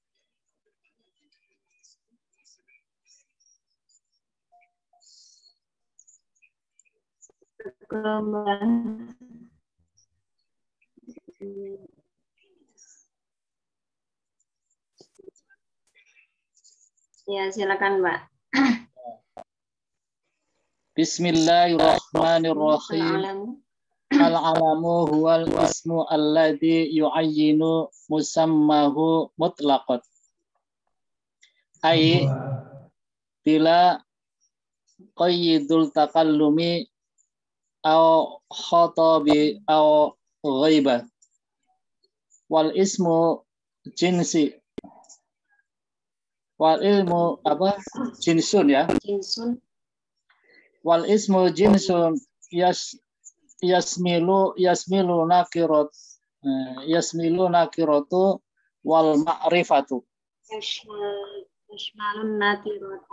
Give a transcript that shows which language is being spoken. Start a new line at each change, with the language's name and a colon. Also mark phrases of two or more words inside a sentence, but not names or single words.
Indonesian: Gelombang. Ya, silakan, Mbak.
Arabic: بسم الله الرحمن الرحيم. العلم هو الاسم الذي يعين مسماه مطلقا. أي بلا قيد التكلم أو الخطاب أو الغيبة. والاسم جنس. والعلم apa? Jinsun ya. Jinsun. والاسم جنس يشمل نكرة. يشمل النكرة والمعرفة. يشمل النكرة.